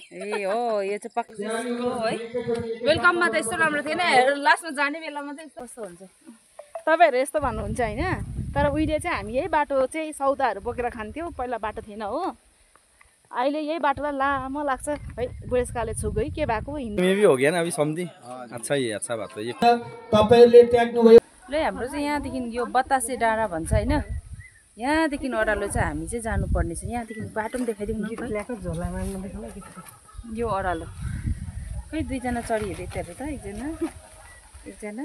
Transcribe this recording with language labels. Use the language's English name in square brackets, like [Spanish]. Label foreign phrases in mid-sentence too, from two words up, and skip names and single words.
[Nepali] ए हो यो चाहिँ पक्का हो है। वेलकममा त यस्तो राम्रो थिएन, लास्टमा जाने बेलामा चाहिँ कस्तो हुन्छ। तपाईँहरू यस्तो भन्नुहुन्छ होइन, तर उहिले चाहिँ हामी यही बाटो चाहिँ सौदाहरू बोकेर खान्थ्यौँ। पहिला बाटो थिएन हो, अहिले यही बाटोलाई लामो लाग्छ है। बुढेसकालले छुक गई के भएको [Hindi] मैं भी हो गया ना अभी समझी। अच्छा ही है, अच्छा बात है ये। [Nepali] तपाईले त्याग्नु भयो। ल हाम्रो चाहिँ यहाँदेखि यो बतासे डाँडा भन्छ होइन, यहाँदेखि अरालो चाहिँ हामी चाहिँ जानुपर्ने छ। यहाँदेखि बाटो पनि देखाइदिउँ न। यो अरालो खै दुईजना चढी हेरेको त, एकजना